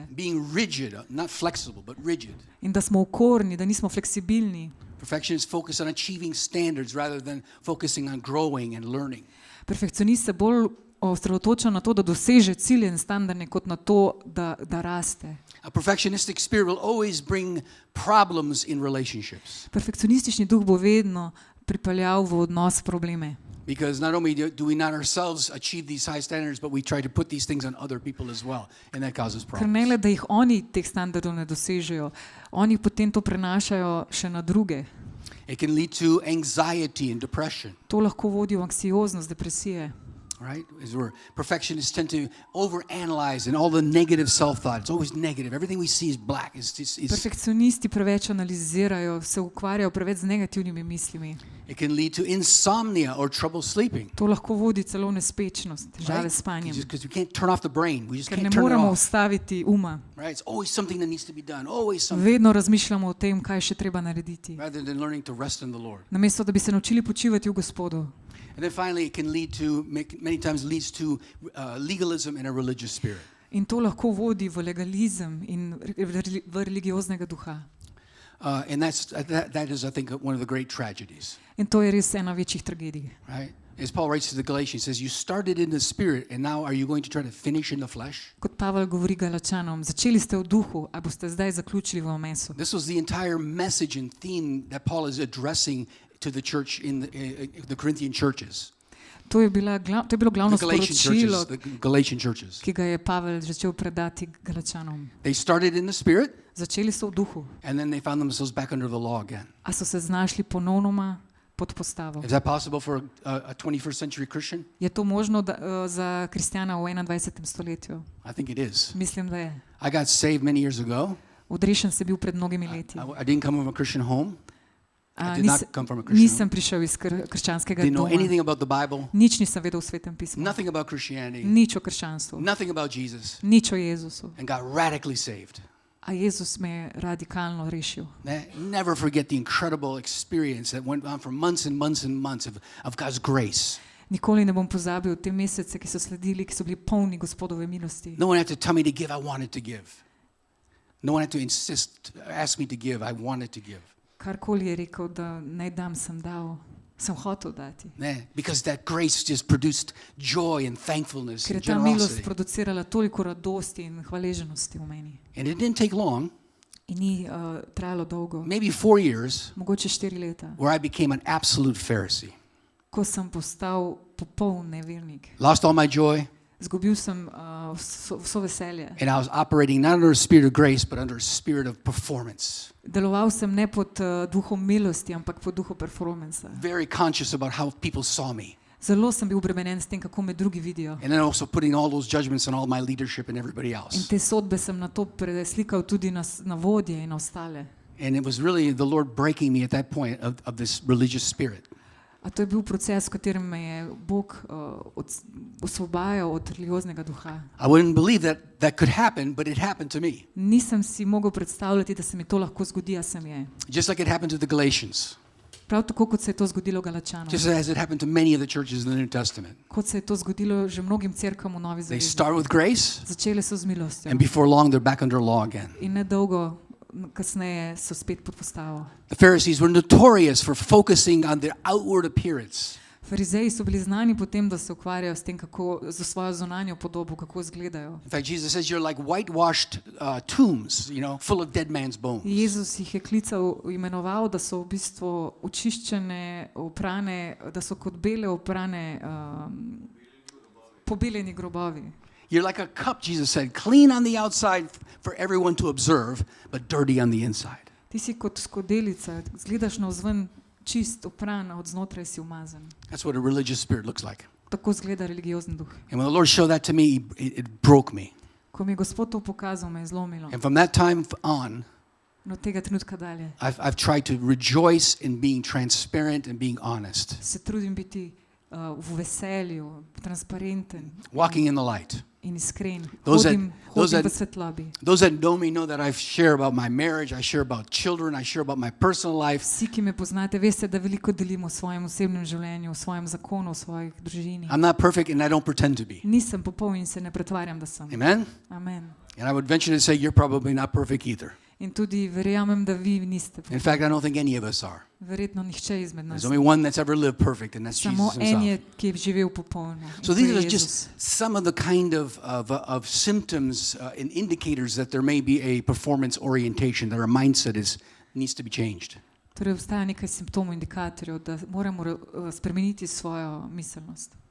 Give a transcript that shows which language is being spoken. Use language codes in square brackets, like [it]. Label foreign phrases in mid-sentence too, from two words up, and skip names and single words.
[en] Being rigid, not flexible, but rigid. [sl] In da smo okorni, da nismo fleksibilni. [en] Perfectionists focus on achieving standards rather than focusing on growing and learning. [sl] Perfekcionist se bolj osredotoča na to, da doseže cilje in standarde, kot na to, da raste. [en] A perfectionistic spirit will always bring problems in relationships. [sl] Perfekcionistični duh bo vedno pripeljal v odnos probleme. [en] Because not only do we not ourselves achieve these high standards, but we try to put these things on other people as well, and that causes [sl] Ker ne le, [en] problems. [sl] da jih oni teh standardov ne dosežejo, oni potem to prenašajo še na druge. [en] It can lead to anxiety and depression, [sl] To lahko vodi v anksioznost, depresije. [en] right? As where perfectionists tend to overanalyze and all the negative self-thought. It's always negative. Everything we see is black. It's [sl] Perfekcionisti preveč analizirajo, se ukvarjajo preveč z negativnimi mislimi. [en] It can lead to insomnia or trouble sleeping. [sl] To lahko vodi celo v nespečnost, težave [en] Right? [sl] s spanjem. [en] Because we can't turn off the brain. We just [sl] Ker ne [en] can't turn it [sl] moremo [en] off. [sl] ustaviti uma. [en] Right? It's always something that needs to be done. Always something. [sl] Vedno razmišljamo o tem, kaj še treba narediti. [en] Rather than learning to rest in the Lord. [sl] Namesto, da bi se naučili počivati v Gospodu. [en] And then finally, it can lead to, many times leads to legalism and a religious spirit. [sl] In to lahko vodi v legalizem in v religioznega duha. [en] And that is, I think, one of the great tragedies. [sl] In to je res ena večjih tragedij. [en] Right? As Paul writes to the Galatians, he says, you started in the spirit, and now are you going to try to finish in the flesh? [sl] Kot Pavel govori Galačanom, začeli ste v duhu, a boste zdaj zaključili v mesu. [en] This was the entire message and theme that Paul is addressing to the church in the Corinthian churches. [sl] To je bilo glavno sporočilo, [en] The Galatian churches. [sl] ki ga je Pavel začel predati Galačanom. [en] They started in the spirit, [sl] Začeli so v duhu, [en] and then they found themselves back under the law again. [sl] a so se znašli ponovnoma pod postavo. [en] Is that possible for a 21st century Christian? [sl] Je to možno za kristjana v 21. stoletju? [en] I think it is. [sl] Mislim, da je. [en] I got saved many years ago. [sl] Odrešen si bil pred mnogimi leti. [en] I didn't come from a Christian home. I did not come from a Christian [sl] Nisem prišel iz krščanskega [en] home. Didn't know [sl] doma. [en] anything about the Bible, [sl] Nič nisem vedel v Svetem pismu. [en] nothing about Christianity, [sl] Nič o krščanstvu. [en] nothing about Jesus, [sl] Nič o Jezusu. [en] and got radically saved. [sl] A Jezus me je radikalno rešil. [en] Never forget the incredible experience that went on for months and months and months of God's grace. [sl] Nikoli ne bom pozabil te mesece, ki so sledili, ki so bili polni Gospodove milosti. [en] No one had to tell me to give, I wanted to give. No one had to ask me to give, I wanted to give. [sl] Karkoli je rekel, da naj dam, sem dal. Sem hotel dati. [en] Because that grace just produced joy and thankfulness [sl] Ker je [en] and [sl] ta milost [en] generosity. [sl] producirala toliko radosti in hvaleženosti v meni. [en] And it didn't take long, [sl] In ni trajalo dolgo, [en] maybe 4 years, [sl] mogoče 4 leta, [en] where I became an absolute Pharisee. [sl] ko sem postal popoln nevernik. [en] Lost all my joy, [sl] Zgubil sem vso veselje. [en] and I was operating not under a spirit of grace, but under a spirit of performance. [sl] Deloval sem ne pod duhom milosti, ampak pod duhom performansa. [en] Very conscious about how people saw me. [sl] Zelo sem bil obremenjen s tem, kako me drugi vidijo. [en] And then also putting all those judgments on all my leadership and everybody [sl] In [en] else. [sl] te sodbe sem na to preslikal tudi na vodje in na ostale. [en] And it was really the Lord breaking me at that point of this religious spirit. [sl] A to je bil proces, v katerem me je Bog osvobajal od religioznega duha. [en] I wouldn't believe that could happen, but it happened to me. [sl] Nisem si mogel predstavljati, da se mi to lahko zgodi, a se mi je. [en] Just like it happened to the Galatians. [sl] Prav tako, kot se je to zgodilo Galačanom. [en] Just as it happened to many of the churches in the New Testament. [sl] Kot se je to zgodilo že mnogim cerkvam v Novi [en] They [sl] zavezi. [en] start with grace, [sl] Začele so z milostjo. [en] and before long they're back under law again. [sl] In nedolgo kasneje so spet pod postavo. [en] The Pharisees were notorious for focusing on their outward appearance. [sl] Farizeji so bili znani po tem, da se ukvarjajo s tem, kako za svojo zunanjo podobo, kako izgledajo. [en] In fact, Jesus says you're like whitewashed tombs, full of dead man's bones. [sl] Jezus jih je imenoval, da so v bistvu očiščene, oprane, da so kot bele oprane, pobeljeni grobovi. [en] You're like a cup, Jesus said, clean on the outside for everyone to observe, but dirty on the inside. [sl] Ti si kot skodelica, izgledaš navzven čist, opran, od znotraj si umazan. [en] That's what a religious spirit looks like. [sl] Tako izgleda religiozni duh. [en] And when the Lord showed that to me, it broke me. [sl] Ko mi je Gospod to pokazal, me je zlomilo. [en] And from that time on, [sl] No tega trenutka dalje [en] I've tried to rejoice in being transparent and being honest, [sl] se trudim biti v veselju, transparenten [en] walking in the light. [sl] in iskren. [en] Those [sl] Hodim [en] that- [sl] v svetlobi. [en] Those that know me know that I share about my marriage, I share about children, I share about my personal life. [sl] Vsi, ki me poznate, veste, da veliko delim o svojem osebnem življenju, o svojem zakonu, o svojih družini. [en] I'm not perfect and I don't pretend to be. [sl] Nisem popoln in se ne pretvarjam, da sem. [en] Amen? [sl] Amen. [en] And I would venture to say you're probably not perfect either. [sl] In tudi verjamem, da vi niste [en] In [sl] popolni. [en] fact, I don't think any of us are. [sl] Verjetno nihče izmed nas. [en] There's only one that's ever lived perfect, and that's [sl] Samo [en] Jesus [sl] en [en] himself. [sl] je, ki je živel popolno. In [en] So [sl] to je [en] these are [sl] Jezus. [en] just some of the kind of symptoms and indicators that there may be a performance orientation, that our mindset needs to be changed. [sl] Torej obstaja nekaj simptomov, indikatorjev, da moramo spremeniti svojo miselnost.